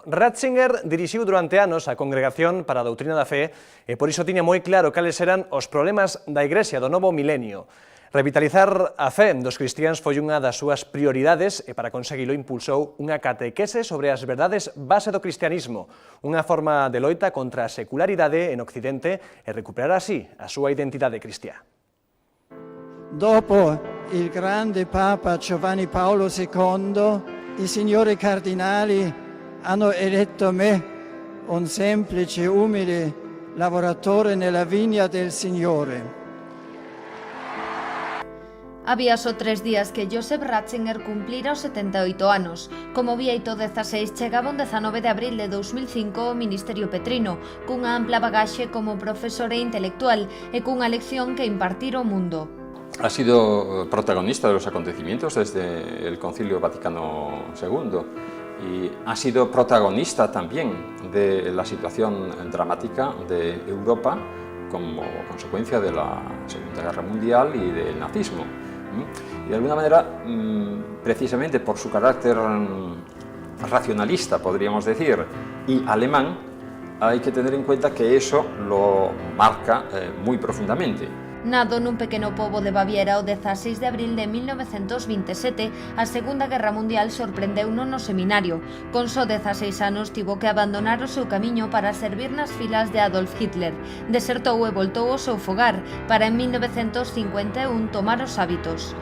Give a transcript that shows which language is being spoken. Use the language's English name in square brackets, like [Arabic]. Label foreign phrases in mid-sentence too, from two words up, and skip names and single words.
[Galician] Ratzinger dirixiu durante anos a Congregación para a Doutrina da Fe e por iso tiña moi claro cales eran os problemas da Igrexa do novo milenio. Revitalizar a fe dos cristiáns foi unha das súas prioridades e para conseguilo impulsou unha catequese sobre as verdades base do cristianismo, unha forma de loita contra a secularidade en Occidente e recuperar así a súa identidade cristiá. [Italian] Dopo il grande Papa Giovanni Paolo II, i signori cardinali hanno eletto me, un semplice, umile lavoratore nella vigna del Signore. [Galician] Había só 3 días que Joseph Ratzinger cumplira os 78 anos. Como Bieito XVI chegaba un 19 de abril de 2005 ao Ministerio Petrino, cunha ampla bagaxe como profesor e intelectual e cunha lección que impartir ao mundo. [Spanish] Ha sido protagonista de los acontecimientos desde el Concilio Vaticano II y ha sido protagonista también de la situación dramática de Europa como consecuencia de la Segunda Guerra Mundial y del nazismo. Y de alguna manera, precisamente por su carácter racionalista, podríamos decir, y alemán, hay que tener en cuenta que eso lo marca muy profundamente. [Galician] Nado nun pequeno pobo de Baviera o 16 de abril de 1927, a Segunda Guerra Mundial sorprendeuno no seminario. Con só 16 anos tivo que abandonar o seu camiño para servir nas filas de Adolf Hitler. Desertou e voltou ao seu fogar, para en 1951 tomar os hábitos.